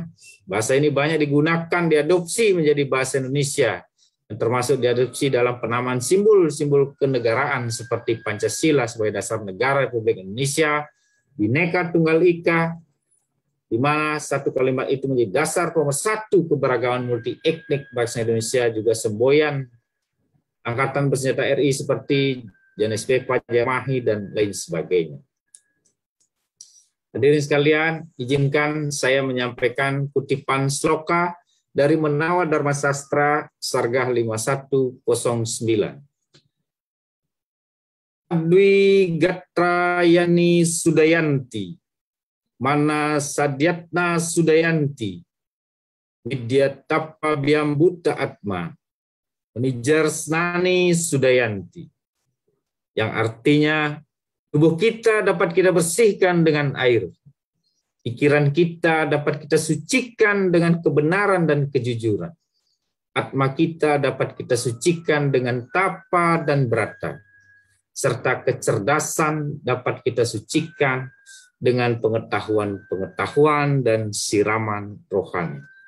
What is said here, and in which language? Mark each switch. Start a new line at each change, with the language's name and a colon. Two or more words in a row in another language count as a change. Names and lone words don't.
Indonesian: bahasa ini banyak digunakan, diadopsi menjadi bahasa Indonesia, termasuk diadopsi dalam penamaan simbol-simbol kenegaraan seperti Pancasila sebagai dasar negara Republik Indonesia, Bhinneka Tunggal Ika, di mana satu kalimat itu menjadi dasar pemersatu keberagaman multi etnik bangsa Indonesia, juga semboyan Angkatan Bersenjata RI seperti JNSP, Pajamahi, dan lain sebagainya. Hadirin sekalian, izinkan saya menyampaikan kutipan sloka dari Menawa Dharma Sastra Sargah 5109.
Sanskrit: Dwi Gatrayani Sudayanti, Mana Sadyatna Sudayanti, Widyatapa Byambuta Atma, Nijarsnani Sudayanti,
Indonesian: yang artinya tubuh kita dapat kita bersihkan dengan air, pikiran kita dapat kita sucikan dengan kebenaran dan kejujuran, atma kita dapat kita sucikan dengan tapa dan brata, serta kecerdasan dapat kita sucikan dengan pengetahuan-pengetahuan dan siraman rohani.